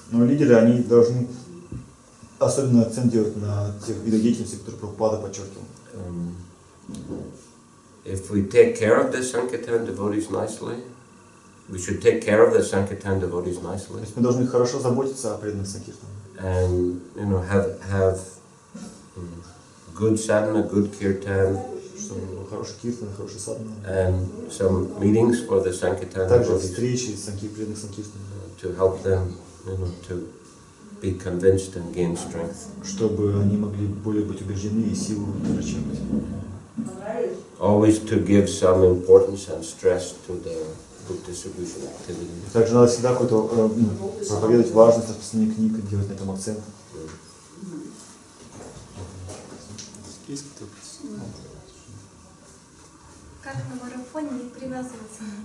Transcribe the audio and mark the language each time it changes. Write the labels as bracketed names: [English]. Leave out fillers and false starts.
[Russian] Но лидеры, они должны особенно акцент делать на тех видах деятельности, которые Прабхупада подчеркивал. [English] if we take care of the Sankirtan devotees nicely, we should take care of the Sankirtan devotees nicely. [Russian] Мы должны хорошо заботиться о преданных санкиртанах. [English] And have good sadhana, good kirtan, [Russian] Хороший киртан, хороший садхана. [English] and some meetings for the Sankirtan [Russian] Также [English] devotees [Russian] встречи с преданных санкиртанами. [English] to help them, to be convinced and gain strength. [Russian] Чтобы они могли более быть убеждены и силу черпать. [English] Always to give some importance and stress to the book distribution activity. [Russian] Также надо всегда какой-то проповедовать важность распространения книг и делать на этом акцент. Как на марафоне не привязываться